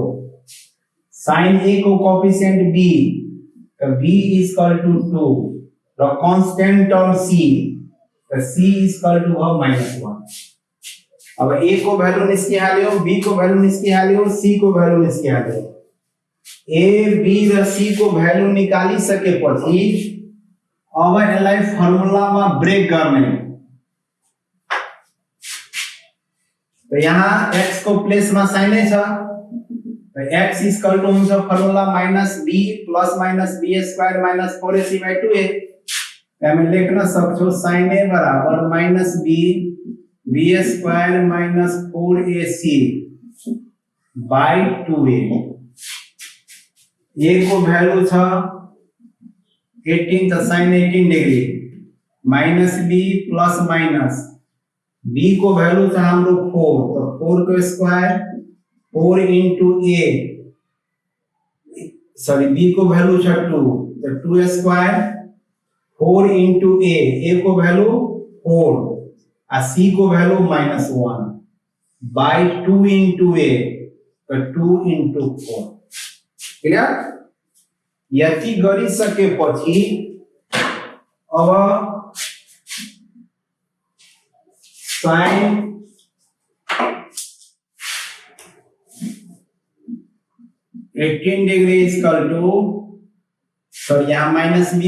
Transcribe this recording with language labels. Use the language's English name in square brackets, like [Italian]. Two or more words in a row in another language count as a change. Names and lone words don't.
[Nepali] sin a को कोएफिशिएंट b, तो b [English] equal to [Nepali] 2, र [English] constant term [Nepali] c, तो c [English] equal to [Nepali] -1। अब a को वैल्यू निस्किहाल्यो, b को वैल्यू निस्किहाल्यो, c को वैल्यू निस्किहाल्यो। a b र c को वैल्यू निकाली सकेपछि अब यसलाई फर्मुला में ब्रेक गर्ने, तो यहाँ x को प्लेस में साइन छ, तो x [English] equal to [Nepali] हुन्छ [English] formula minus b plus minus b square minus 4ac by 2a. [Nepali] हामी लेख्न सक्छौ sin a बराबर [English] minus b b square minus 4ac by 2a. [Nepali] a को वैल्यू छ 18 तो [English] sin 18 degree minus b plus minus b [Nepali] को वैल्यू था हमरो 4, तो 4 को स्क्वायर 4 [English] into a, [Nepali] सॉरी b को वैल्यू था 2, तो 2 स्क्वायर 4 [English] into a [Nepali] को वैल्यू 4 आ c को वैल्यू -1 [English] by 2 into a, [Nepali] तो 2 into 4। क्लियर? यति गरिसकेपछि अब sin 18 डिग्री [English] equal to, [Nepali] तो यहाँ [English] minus b